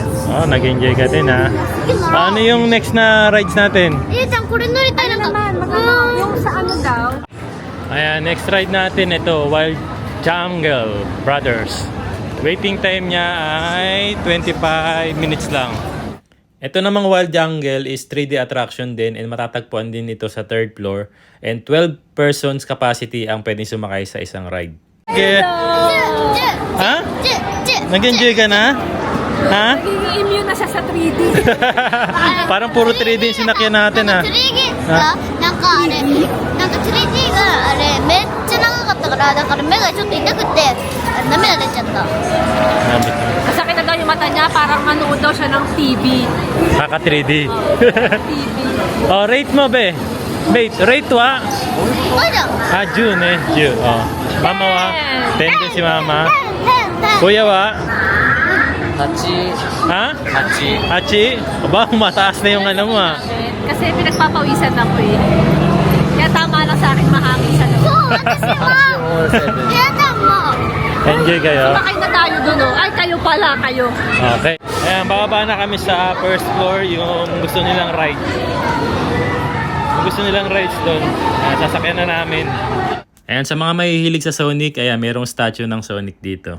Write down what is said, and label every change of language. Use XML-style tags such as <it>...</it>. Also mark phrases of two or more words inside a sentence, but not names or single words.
<tl>Oh, nag-enjoy ka din ha? Paano yung next na rides natin?</tl> <ja>ゆうちゃんこれ乗りたいなんか</ja> <tl>Yung sa ano daw? Ayan, next ride natin ito, Wild Jungle Brothers. Waiting time niya ay 25 minutes lang. Ito namang Wild Jungle is 3D attraction din and matatagpuan din ito sa 3rd floor. And 12</tl> <en>persons capacity</en> <tl>ang pwedeng sumakay sa isang ride. Okay. Ha? Nag-enjoy ka na? Ha? Nagiging immune na siya sa 3D. Parang puro 3D yung sinakyan natin ha.</tl> <ja>3D なんかあれなんか 3D があれめっちゃ長かったからだから目がちょっと痛くて涙出ちゃった</ja> <tl>Masakit na daw yung mata niya, parang manood daw siya ng TV. Kaka 3D. TV. Oh, rate mo be. Wait, rate wa?</tl> <ja>すごいじゃん</ja> <tl>Ah, June eh. June. Oh. Mama wa? 10 din si mama. Kuya wa? 8、 Ha? 8、 Achi? Aba, mataas na yung ano mo ah. Kasi pinagpapawisan ako eh. Kaya tama lang sa akin mahangin sa</tl> <ja>そ</ja> <tl>loob.</tl> <ja>う私は嫌だもん</ja> <tl>Enjoy kayo? Sumakay na tayo doon oh. Ay, kayo pala, kayo. Okay. Ayan, bababa na kami sa</tl> <en>first floor</en> <tl>yung gusto nilang ride. Yung gusto nilang rides doon. Ayan, sasakyan na namin. Ayan, sa mga mahihilig sa Sonic, ayan, merong statue ng Sonic dito.</tl>